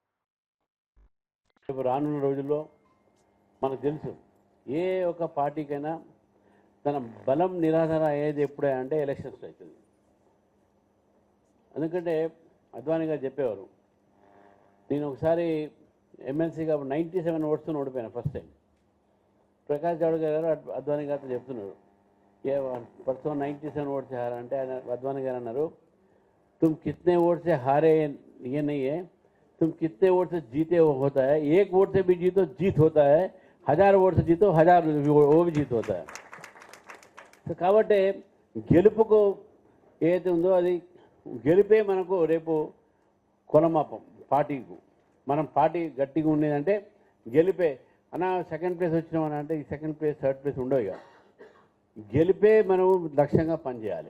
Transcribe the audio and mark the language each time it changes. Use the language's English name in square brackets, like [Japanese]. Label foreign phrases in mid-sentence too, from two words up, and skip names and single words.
[Telugu] రానున్న రోజుల్లో మనకు తెలుసు, ఏ ఒక పార్టీకైనా తన బలం నిరాధార అయ్యేది ఎప్పుడే అంటే ఎలక్షన్స్ అవుతుంది. ఎందుకంటే అద్వానీ గారు చెప్పేవారు, నేను ఒకసారి ఎమ్మెల్సీగా 97 ఓట్స్తో ఓడిపోయాను [English] first time. [Telugu] ప్రకాష్ జావడేకర్ గారు అద్వానీ గారితో చెప్తున్నారు, ఏ [Hindi] परसों 97 वोट से हारा [Telugu] అంటే ఆయన అద్వానీ గారు అన్నారు, [Hindi] तुम कितने वोट से हारे ये नहीं है, तुम कितने वोट से जीते वो होता है, एक वोट से भी जीतो जीत होता है, 1000 वोट से जीतो 1000 वो भी जीत होता है. [Telugu] సో కాబట్టి గెలుపుకు ఏదైతే ఉందో అది గెలిపే మనకు రేపు కొలమాపం పార్టీకు. మనం పార్టీ గట్టిగా ఉండేదంటే గెలిపే. అన్న [English] second place [Telugu] వచ్చినామని అంటే ఈ [English] second place third place [Telugu] ఉండవు. ఇక గెలిపే మనం లక్ష్యంగా పనిచేయాలి.